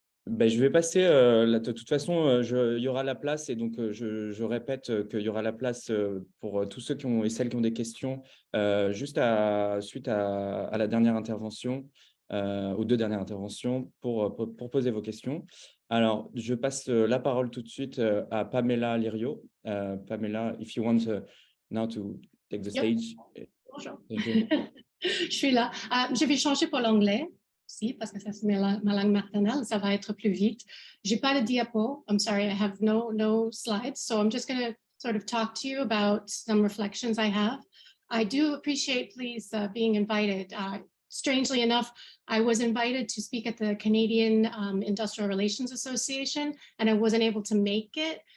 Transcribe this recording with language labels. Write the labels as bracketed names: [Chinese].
[French] Ben, je vais passer, de toute façon, il y aura la place et donc je répète qu'il y aura la place pour tous ceux qui ont et celles qui ont des questions juste suite à la dernière intervention, aux deux dernières interventions pour poser vos questions. Alors, je passe la parole tout de suite à Pamela Lirio. [English] Pamela, if you want now to take the stage. [French] Bonjour. [English] Thank you. [French] Je suis là. Je vais changer pour l'anglais aussi parce que ça c'est ma langue maternelle. Ça va être plus vite. J'ai pas de diapo. [English] I'm sorry, I have no slides. So I'm just going to sort of talk to you about some reflections I have. I do appreciate, please, being invited. Strangely enough, I was invited to speak at the Canadian Industrial Relations Association, and I wasn't able to make it.